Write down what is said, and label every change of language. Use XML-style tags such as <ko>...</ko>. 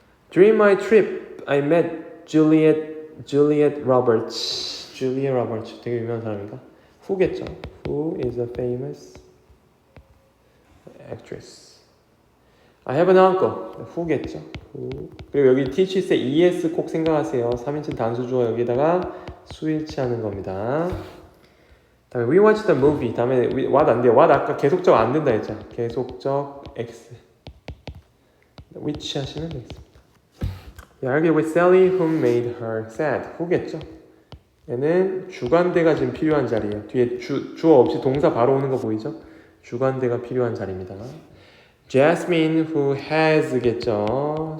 <en>During my trip, I met Juliet Roberts.</en> <ko>Julia Roberts 되게 유명한 사람인가?</ko> <en>Who겠죠? Who is a famous actress? I have an uncle. Who겠죠? Who.</en> <ko>그리고 여기 teaches의 es 꼭 생각하세요. 3인칭 단수주어 여기다가 수일치하는 겁니다. 다음에</ko> <en>we watched the movie.</en> <ko>다음에 what 안 돼요. what 아까 계속적 안 된다 했죠. 계속적 x. which 하시면 되겠습니다.</ko> <en>I argued with Sally who made her sad.</en> <ko>who겠죠? 얘는 주관대가 지금 필요한 자리예요. 뒤에 주어 없이 동사 바로 오는 거 보이죠? 주관대가 필요한 자리입니다.</ko> <en>Jasmine who has겠죠?</en>